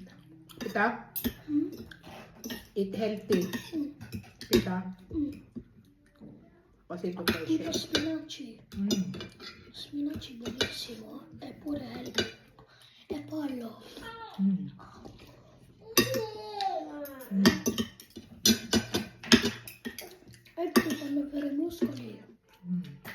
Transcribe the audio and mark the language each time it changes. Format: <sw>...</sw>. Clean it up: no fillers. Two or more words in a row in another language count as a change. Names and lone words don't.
<tl>Kita? Mm.</tl> <en>Eat healthy. Mm.</en> <tl>Kita? Mm. Kasi ito</tl> <it>Tipo</it> <en>fresh.</en> <it>spinaci. Mm. Spinaci buonissimo. Eppure e pollo. Mm. Mm. E ti fanno avere muscoli. Mm.</it>